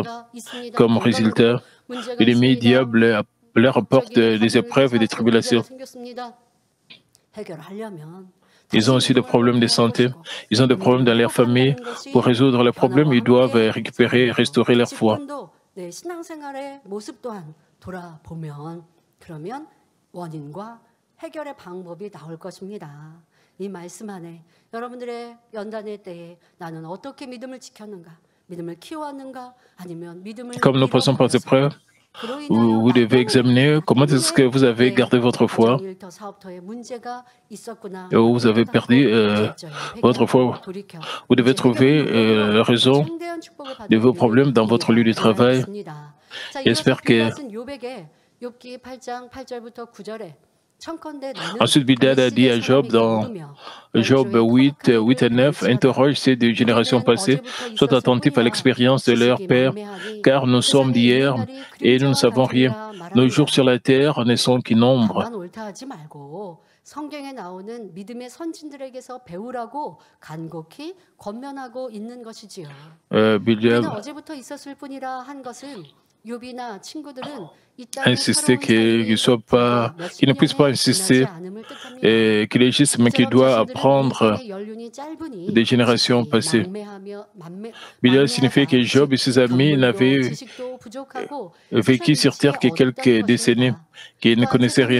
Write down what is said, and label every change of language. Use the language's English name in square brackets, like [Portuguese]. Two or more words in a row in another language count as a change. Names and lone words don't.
[French] Comme résultat, l'ennemi diable leur apporte des épreuves et des tribulations. Ils ont aussi des problèmes de santé. Ils ont des problèmes dans leur famille. Pour résoudre les problèmes, ils doivent récupérer et restaurer leur foi. [Korean] 원인과 해결의 방법이 나올 것입니다. 이 말씀 안에 여러분들의 연단의 때에 나는 어떻게 믿음을 지켰는가, 믿음을 키워왔는가, 아니면 믿음을 [French] Comme nous passons par ces épreuves, vous devez examiner comment est-ce que vous avez gardé votre foi, ou vous avez perdu votre foi. Vous devez trouver la raison de vos problèmes dans votre lieu de travail. J'espère que [Korean] 욥기 8장 8절부터 9절에 [French] Ensuite, Bildad a dit à Job dans Job 8 et 9, interroge ces deux générations passées, sois attentif à l'expérience de leur père, car nous sommes d'hier et nous ne savons rien. Nos jours sur la terre ne sont qu'une ombre. [Korean] 성경에 나오는 믿음의 선진들에게서 배우라고 간곡히 권면하고 있는 것이지요. 우리는 어제부터 있었을 뿐이라 한 것은 욥이나 친구들은 [French] insister qu'il ne puisse pas insister qu'il est juste, mais qu'il doit apprendre des générations passées. Bildad signifie que Job et ses amis n'avaient vécu sur terre que quelques décennies, qu'ils ne connaissaient rien.